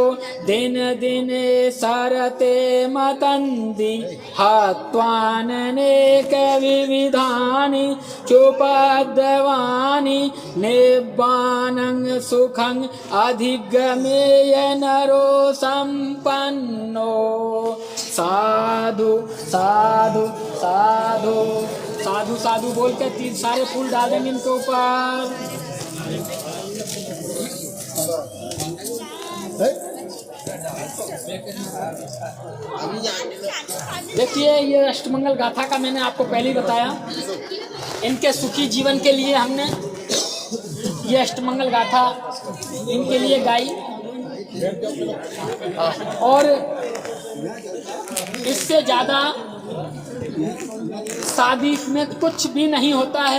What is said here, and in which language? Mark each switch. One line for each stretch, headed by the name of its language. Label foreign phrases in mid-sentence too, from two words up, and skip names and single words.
Pali: दिन दिन सरते मतन्ति हत्वाननेक विविधानि चोपद्रवानि निब्बानं सुखं अधिगमेय नरो संपन्नो साधु साधु साधु साधु साधु
Hindi: बोल के 3 सारे फूल डाल देंगे इनके ऊपर। देखिए ये अष्टमंगल गाथा का मैंने आपको पहले ही बताया। इनके सुखी जीवन के लिए हमने ये अष्टमंगल गाथा इनके लिए गाई और इससे ज़्यादा शादी में कुछ भी नहीं होता है।